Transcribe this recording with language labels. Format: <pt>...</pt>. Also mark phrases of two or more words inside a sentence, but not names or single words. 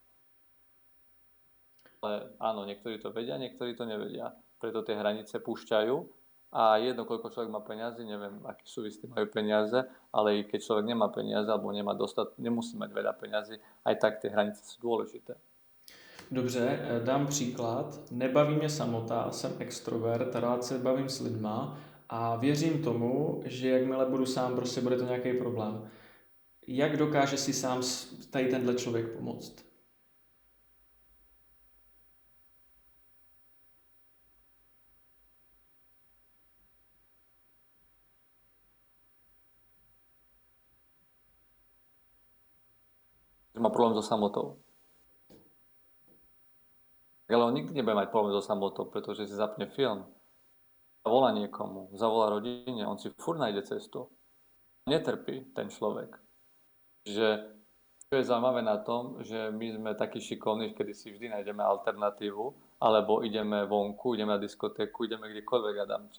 <sk>Ale áno, niektorí to vedia, niektorí to nevedia. Preto tie hranice púšťajú a jedno, koľko človek má peniazy, neviem, aký súvisí majú peniaze, ale i keď človek nemá peniaze alebo nemusí mať veľa peniazy, aj tak tie hranice sú dôležité.</sk> <cs>Dobře, dám příklad. Nebaví mě samota, jsem extrovert, rád se bavím s lidma a věřím tomu, že jakmile budu sám, prostě bude to nějaký problém. Jak dokáže si sám tady tenhle člověk pomoct?</cs> <sk>Že má problém so samotou. Ale on nikdy nebude mať problém so samotou, pretože si zapne film, zavolá niekomu, zavolá rodine, on si furt nájde cestu. Netrpí ten človek. Že čo je zaujímavé na tom, že my sme takí šikovní, kedy si vždy nájdeme alternatívu, alebo ideme vonku, ideme na diskotéku, ideme kdekoľvek, Adam.</sk>